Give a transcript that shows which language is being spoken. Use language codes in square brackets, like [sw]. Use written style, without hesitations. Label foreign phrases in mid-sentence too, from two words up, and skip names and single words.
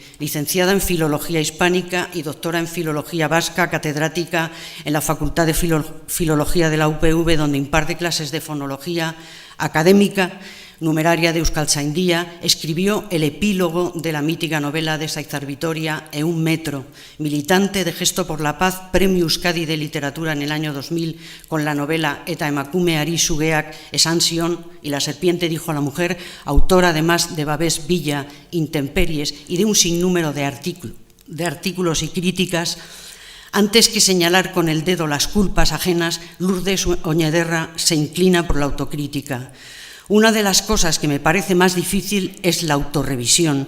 [es] Licenciada en Filología Hispánica y doctora en Filología Vasca, catedrática en la Facultad de Filología de la UPV, donde imparte clases de fonología académica, numeraria de Euskaltzaindia, escribió el epílogo de la mítica novela de Saizar Vitoria, Un metro, militante de Gesto por la Paz, Premio Euskadi de Literatura en el año 2000, con la novela Eta emakumeari sugeak esan zion y La serpiente dijo a la mujer, autora además de Babes Villa, Intemperies y de un sinnúmero de artículos y críticas. Antes que señalar con el dedo las culpas ajenas, Lourdes Oñederra se inclina por la autocrítica. Una de las cosas que me parece más difícil es la autorrevisión.